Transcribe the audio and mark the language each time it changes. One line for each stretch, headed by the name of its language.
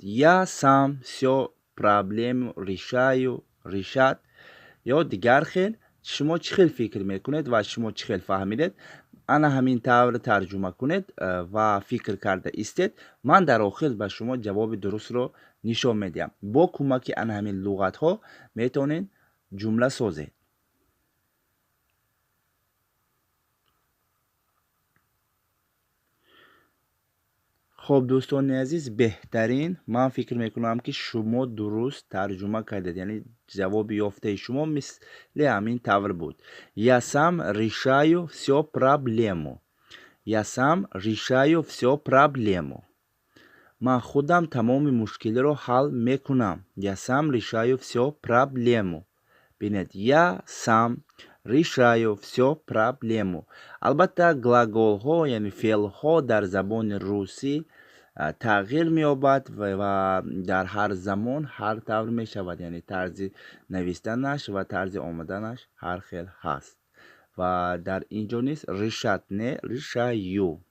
Russian: Я сам всё проблему решаю. Решат.
Tajik: ё дигар хел. шумо чӣ хел фикр мекунед ва шумо чӣ хел фаҳмидед? ана ҳамин тавр тарҷума кунед ва фикр карда истед. ман дар охир ба шумо ҷавоби дурустро нишон медиҳам. бо кӯмаки ана ҳамин луғатҳо метавонед ҷумла созед. хоб дӯстони азиз, беҳтарин, ман фикр мекунам ки шумо дуруст тарҷума кардед. Яъне ҷавоби ёфтаи шумо мисли ҳамин тавр буд.
Russian: Я сам решаю всё проблему. Я сам решаю всё проблему.
Tajik: ман худам тамоми мушкилиро ҳал мекунам.
Russian: Я сам решаю всё проблему.
Tajik: Бинед.
Russian: Я сам решаю всё проблему.
Tajik: Албатта глаголҳо, яъне феълҳо дар забони русӣ тағйир меёбад ва дар ҳар замон ҳар тавр мешавад. Яъне тарзи навистанаш ва тарзи омаданаш ҳар хел ҳаст. ва дар инҷо низ
Russian: решат не решаю.